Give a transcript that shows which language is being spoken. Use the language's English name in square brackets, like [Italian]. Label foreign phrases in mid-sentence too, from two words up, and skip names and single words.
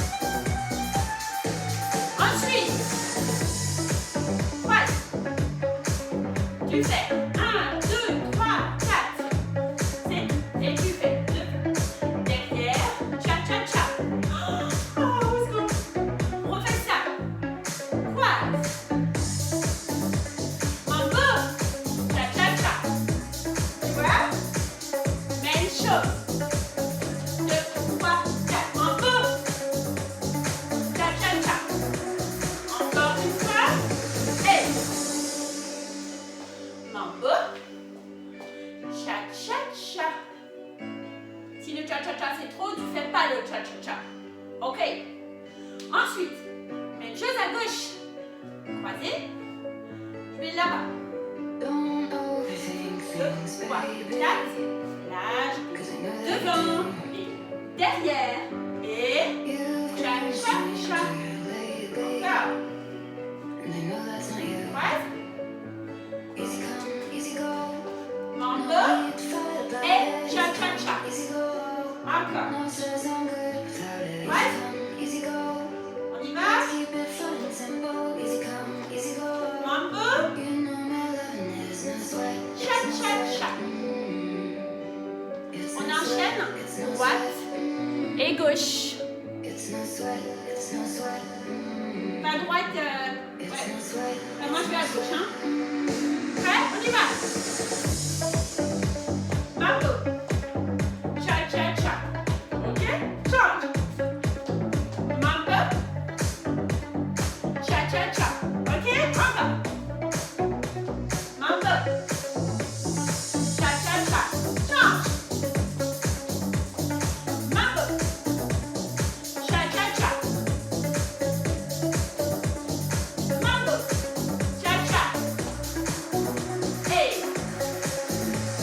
[French] Ensuite. Voilà. Tu fais 1, 2, 3, 4. Et tu fais 2. Derrière. Cha-cha-cha. Oh, au secours. On refait ça. Croise. Mambo. Cha-cha-cha. Tu vois? Même chose. 2, 3, 4. Mambo. Cha-cha-cha. Encore une fois. Et mambo. Cha-cha-cha. Si le cha-cha-cha c'est trop, tu fais pas le cha-cha-cha. Ok. Ensuite, même chose à gauche. Croisé. Je vais là-bas. 2, 3, 4. Là, je vais devant. Et derrière. Et cha-cha-cha. Encore. Croise. Mambo. Et cha-cha-cha. Encore. Croise. On y va. Mambo. Cha-cha-cha. On enchaîne droite et gauche. Pas droite. Ouais. Moi je vais à gauche. Hein. Prêt? On y va. Mambo. Cha-cha-cha. Ok? Change. Mambo. Cha-cha-cha. Ok? Encore. Mambo. Cha-cha-cha. Change. Mambo. Cha-cha-cha. Mambo. Cha-cha. Hey.